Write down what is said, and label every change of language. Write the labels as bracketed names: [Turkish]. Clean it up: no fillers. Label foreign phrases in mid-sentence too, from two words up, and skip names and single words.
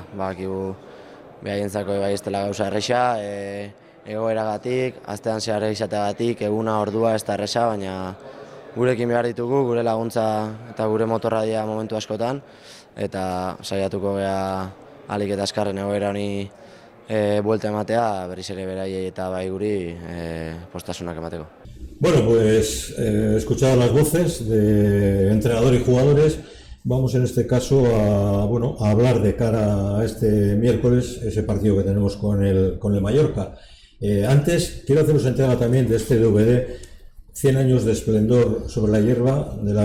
[Basque] Badakigu behaientzako bai ez dela gauza erresa, egoeragatik, astean zehar izateagatik, eguna, ordua ez da erresa, baina gurekin behar ditugu, gure laguntza eta gure motorra dira momentu askotan, eta saiatuko gea ahalik eta azkarren egoera honi vuelta ematea, berriz ere beraiei eta bai guri postasunak emateko. [Spanish] Bueno, pues escuchadas las voces de entrenador y jugadores, vamos en este caso a hablar de cara a este miércoles, ese partido que tenemos con el Mallorca. Antes quiero haceros entrega también de este DVD, 100 años de esplendor sobre la hierba de la Real.